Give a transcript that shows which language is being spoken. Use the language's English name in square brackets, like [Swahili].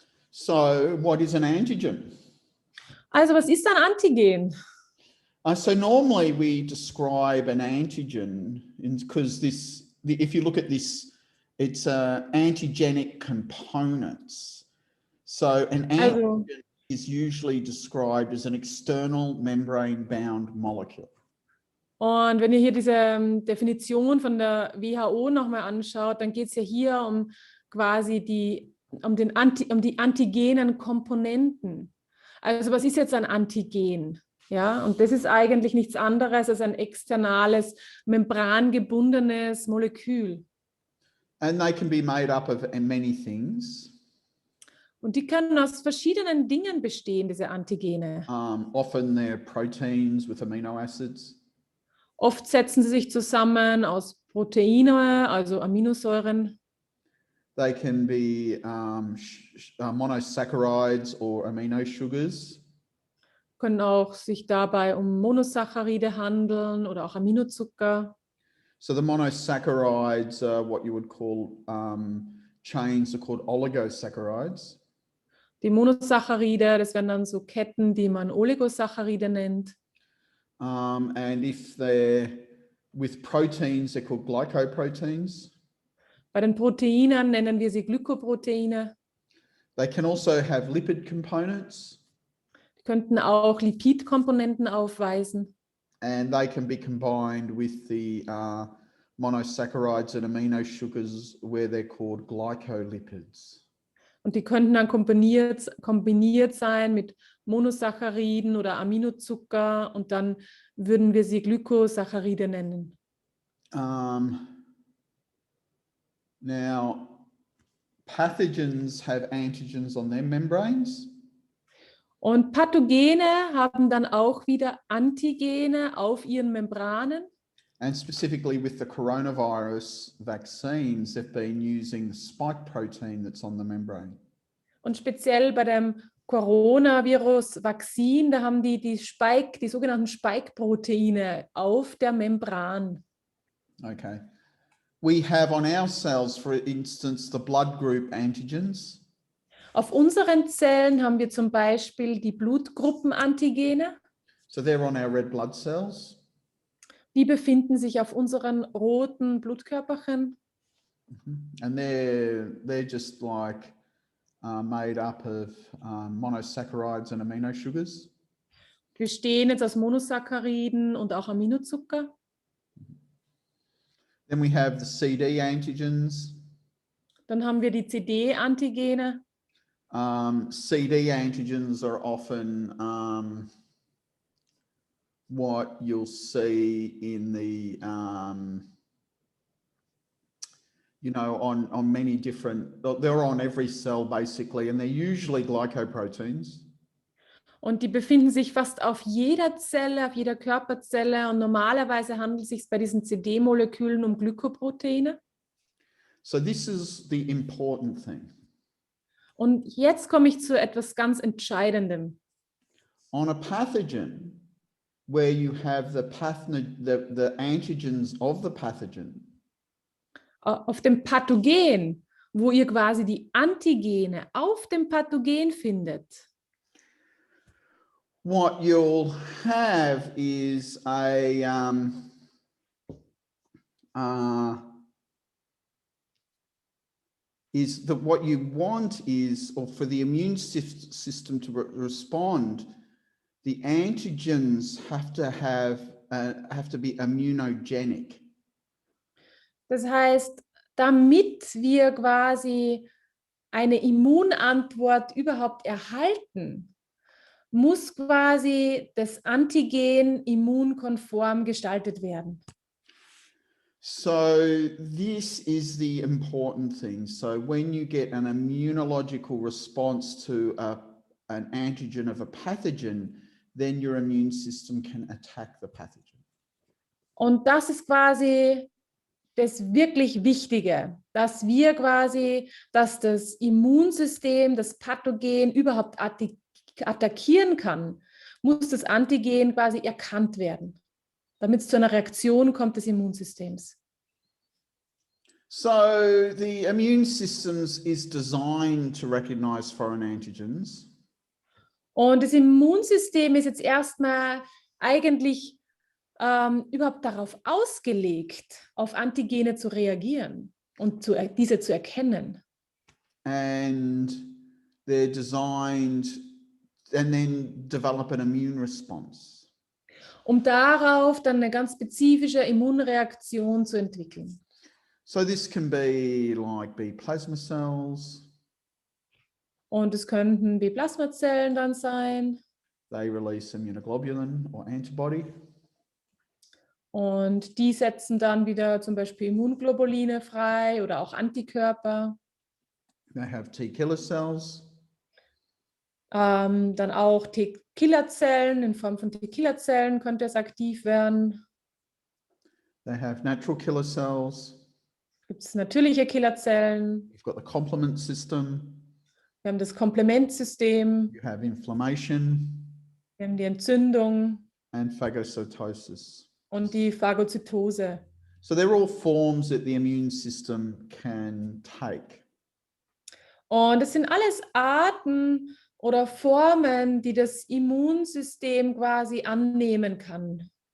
[English] So, what is an antigen? [German] Also, was ist ein Antigen? [English] So normally we describe an antigen because if you look at this, it's antigenic components. So an antigen is usually described as an external membrane-bound molecule. [German] Und wenn ihr hier diese Definition von der WHO nochmal anschaut, dann geht es ja hier um quasi die antigenen Komponenten. Also was ist jetzt ein Antigen? Ja, und das ist eigentlich nichts anderes als ein externales, membrangebundenes Molekül. [English] And they can be made up of many things. [German] Und die können aus verschiedenen Dingen bestehen, diese Antigene. [English] Often they're proteins with amino acids. [German] Oft setzen sie sich zusammen aus Proteine, also Aminosäuren. [English] They can be monosaccharides or amino sugars. [German] Können auch sich dabei um Monosaccharide handeln oder auch Aminozucker. [English] So the monosaccharides are what you would call chains are called oligosaccharides. [German] Die Monosaccharide, das wären dann so Ketten, die man Oligosaccharide nennt. [English] And if they're with proteins, they're called glycoproteins. [German] Bei den Proteinen nennen wir sie Glykoproteine. [English] They can also have lipid components. [German] Die könnten auch Lipidkomponenten aufweisen. [English] And they can be combined with the monosaccharides and amino sugars where they're called glycolipids. [German] Und die könnten dann kombiniert sein mit Monosacchariden oder Aminozucker und dann würden wir sie Glykosaccharide nennen. [English] Now, pathogens have antigens on their membranes. [German] Und Pathogene haben dann auch wieder Antigene auf ihren Membranen. [English] And specifically with the coronavirus vaccines, they've been using the spike protein that's on the membrane. [German] Und speziell bei dem Coronavirus-Vakzin, da haben die sogenannten Spike-Proteine auf der Membran. [English] Okay. We have on our cells, for instance, the blood group antigens. [German] Auf unseren Zellen haben wir zum Beispiel die Blutgruppenantigene. [English] So they're on our red blood cells. [German] Die befinden sich auf unseren roten Blutkörperchen. [English] And they're just like made up of monosaccharides and amino sugars. [German] Wir bestehen jetzt aus Monosacchariden und auch Aminozucker. [English] Then we have the CD antigens. [German] Dann haben wir die CD-Antigene. [English] CD antigens are often what you'll see in the, on many different, they're on every cell basically, and they're usually glycoproteins. [German] Und die befinden sich fast auf jeder Zelle, auf jeder Körperzelle. Und normalerweise handelt es sich bei diesen CD-Molekülen um Glykoproteine. [English] So this is the important thing. [German] Und jetzt komme ich zu etwas ganz Entscheidendem. [English] On a pathogen, where you have the antigens of the pathogen. [German] Auf dem Pathogen, wo ihr quasi die Antigene auf dem Pathogen findet. [English] What you'll have is what you want is, or for the immune system to respond, the antigens have to be immunogenic. [German] Das heißt, damit wir quasi eine Immunantwort überhaupt erhalten, muss quasi das Antigen immunkonform gestaltet werden. [English] So this is the important thing. So when you get an immunological response to an antigen of a pathogen, then your immune system can attack the pathogen. [German] Und das ist quasi das wirklich Wichtige, dass das Immunsystem, das Pathogen überhaupt attackieren kann, muss das Antigen quasi erkannt werden, damit es zu einer Reaktion kommt des Immunsystems. [English] So the immune system is designed to recognize foreign antigens. [German] Und das Immunsystem ist jetzt erstmal eigentlich überhaupt darauf ausgelegt, auf Antigene zu reagieren und diese zu erkennen. [English] And they're designed and then develop an immune response. [German] Um darauf dann eine ganz spezifische Immunreaktion zu entwickeln. [English] So this can be like B plasma cells. [German] Und es könnten B-Plasmazellen dann sein. [English] They release immunoglobulin or antibody. [German] Und die setzen dann wieder zum Beispiel Immunglobuline frei oder auch Antikörper. [English] They have T killer cells. [German] Dann auch T-Killerzellen, in Form von T-Killerzellen könnte es aktiv werden. [English] They have natural killer cells. [German] Gibt es natürliche Killerzellen. [English] You've got the complement system. [German] Wir haben das Komplementsystem. [English] You have inflammation. [German] Wir haben die Entzündung [English] And phagocytosis. [German] und die Phagozytose. [English] So they're all forms that the immune system can take. [German] Und das sind alles Arten oder Formen, die das Immunsystem quasi annehmen kann.